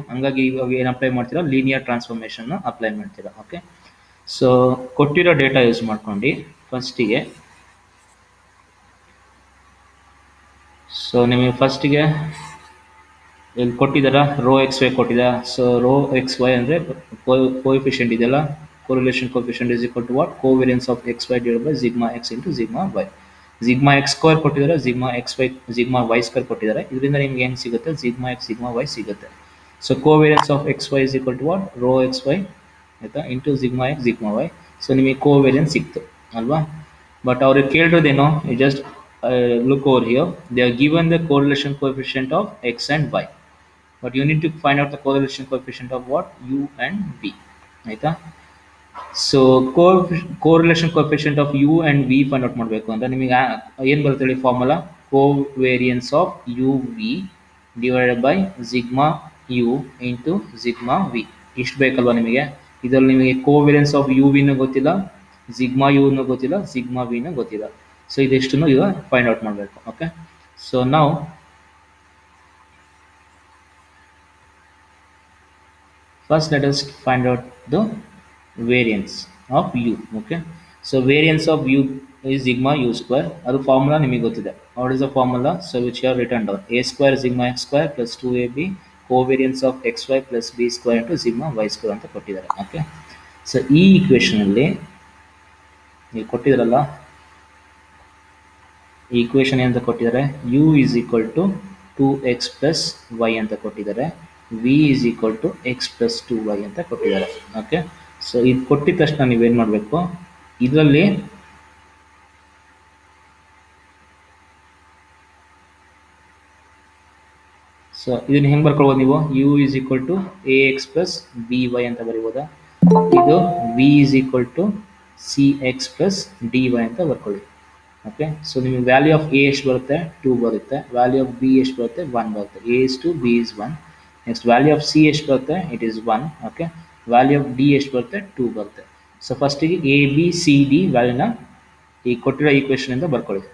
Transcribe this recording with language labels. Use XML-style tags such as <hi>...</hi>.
<kn>ಹಂಗಾಗಿ ಇವಾಗ ಏನು ಅಪ್ಲೈ ಮಾಡ್ತೀರಾ? ಲೀನಿಯರ್ ಟ್ರಾನ್ಸ್ಫಾರ್ಮೇಷನ್ನ ಅಪ್ಲೈ ಮಾಡ್ತೀರಾ. ಓಕೆ. ಸೊ ಕೊಟ್ಟಿರೋ ಡೇಟಾ ಯೂಸ್ ಮಾಡ್ಕೊಂಡು ಫಸ್ಟಿಗೆ, ಸೊ ನಿಮಗೆ ಫಸ್ಟಿಗೆ ಇಲ್ಲಿ ಕೊಟ್ಟಿದ್ದಾರಾ? ರೋ ಎಕ್ಸ್ ವೈ ಕೊಟ್ಟಿದ್ದ. ಸೊ ರೋ ಎಕ್ಸ್ ವೈ ಅಂದರೆ ಕೋಎಫಿಷಿಯಂಟ್ ಇದೆಯಲ್ಲ,</kn> <en>correlation coefficient is equal to what? Covariance of xy divided by sigma x into sigma y.</en> <kn>Sigma X square ಕೊಟ್ಟಿದ್ದಾರೆ, ಸಿಗ್ಮಾ ವೈ ಸ್ಕ್ವೇರ್ ಕೊಟ್ಟಿದ್ದಾರೆ. ಇದರಿಂದ ನಿಮ್ಗೆ ಏನು ಸಿಗುತ್ತೆ?</kn> <en>Sigma X sigma Y ಸಿಗುತ್ತೆ. So covariance of X Y is equal to what?</en> <kn>Rho X Y ಆಯಿತಾ into sigma X sigma Y. So ನಿಮಗೆ covariance ಸಿಕ್ತು ಅಲ್ವಾ? ಬಟ್ ಅವ್ರಿಗೆ ಕೇಳಿರೋದೇನೋ,</kn> <en>Just look over here, they are given the correlation coefficient of X and Y, but you need to find out the correlation coefficient of what?</en> <kn>You and we ಆಯಿತಾ? So correlation coefficient of you and we find out ಮಾಡಬೇಕು ಅಂತ ನಿಮಗೆ ಏನು ಬರುತ್ತೆ ಹೇಳಿ formula?</kn> <en>Covariance of U V divided by sigma U into sigma V.</en> <kn>ಇಷ್ಟು ಬೇಕಲ್ವಾ ನಿಮಗೆ? ಇದರಲ್ಲಿ ನಿಮಗೆ ಕೋವೇರಿಯನ್ಸ್ ಆಫ್ ಯು ವಿನೂ ಗೊತ್ತಿಲ್ಲ, ಸಿಗ್ಮಾ ಯುನೂ ಗೊತ್ತಿಲ್ಲ, ಸಿಗ್ಮಾ ವಿನೂ ಗೊತ್ತಿಲ್ಲ. ಸೊ ಇದಿಷ್ಟನ್ನು ಈಗ ಫೈಂಡ್ ಔಟ್ ಮಾಡಬೇಕು.</kn> <en>okay, so</en> <kn>ನಾವು</kn> <en>first let us find out the variance of u. Okay, so variance of u is sigma u square.</en> <kn>ಅದು ಫಾರ್ಮುಲಾ ನಿಮಗೆ ಗೊತ್ತಿದೆ.</kn> <en>What is the formula? So which you have written down: a square sigma x square plus 2ab covariance of xy plus b square into sigma y square</en> <kn>ಅಂತ ಕೊಟ್ಟಿದ್ದಾರೆ. Okay, so ಈ equation ಅಲ್ಲಿ ನೀವು ಕೊಟ್ಟಿದ್ರಲ್ಲ, ಈ equation ಏನಂತ ಕೊಟ್ಟಿದ್ದಾರೆ?</kn> <en>u is equal to 2x plus y</en> <kn>ಅಂತ ಕೊಟ್ಟಿದ್ದಾರೆ,</kn> <en>v is equal to x plus 2y ಅಂತ ಕೊಟ್ಟಿದ್ದಾರೆ.</en> <kn>ಓಕೆ, ಸೊ ಇದು ಕೊಟ್ಟಿದ ತಕ್ಷಣ ನೀವೇನು ಮಾಡಬೇಕು? ಇದರಲ್ಲಿ ಸೊ ಇದನ್ನ ಹೆಂಗೆ ಬರ್ಕೊಳ್ಬೋದು ನೀವು?</kn> <en>u is equal to ax plus by</en> <kn>ಅಂತ ಬರೀಬೋದಾ?</kn> <en>ಇದು v is equal to cx plus dy</en> <kn>ಅಂತ ಬರ್ಕೊಳ್ಳಿ. ಓಕೆ, ಸೊ ನಿಮಗೆ ವ್ಯಾಲ್ಯೂ ಆಫ್ ಎ ಎಷ್ಟು ಬರುತ್ತೆ? 2 ಬರುತ್ತೆ. ವ್ಯಾಲ್ಯೂ ಆಫ್ ಬಿ ಎಷ್ಟು ಬರುತ್ತೆ? 1 ಬರುತ್ತೆ. A is 2, B is 1. Next value of C ಎಷ್ಟು ಬರುತ್ತೆ?</kn> <en>It is 1.</en> <kn>Okay, value of D ಎಷ್ಟು ಬರುತ್ತೆ? 2 ಬರುತ್ತೆ. ಸೊ ಫಸ್ಟಿಗೆ ಎ ಬಿ ಸಿ ಡಿ ವ್ಯಾಲ್ಯೂನ ಈ ಕೊಟ್ಟಿರೋ ಈಕ್ವೇಷನಿಂದ ಬರ್ಕೊಳ್ಳಿ.</kn>